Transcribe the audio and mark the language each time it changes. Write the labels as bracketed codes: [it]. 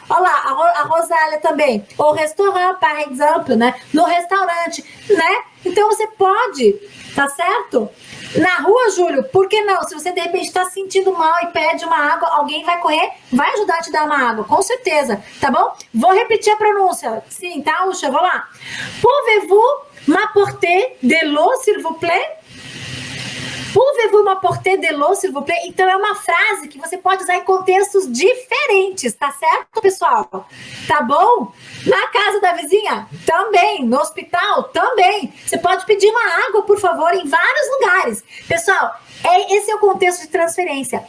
[pt] Olha lá, a Rosália também. O restaurante, por exemplo, né? No restaurante, né? Então você pode, tá certo? Na rua, Júlio, por que não? Se você de repente está se sentindo mal e pede uma água, alguém vai correr, vai ajudar a te dar uma água, com certeza, tá bom? Vou repetir a pronúncia. Sim, tá, Uxa? Vamos lá. [fr] Pouvez-vous m'apporter de l'eau, s'il vous plaît? Pouvez-vous m'apporter de l'eau, s'il vous plaît? [pt] Então, é uma frase que você pode usar em contextos diferentes, tá certo, pessoal? Tá bom? Na casa da vizinha? Também. No hospital? Também. Você pode pedir uma água, por favor, em vários lugares. Pessoal, esse é o contexto de transferência.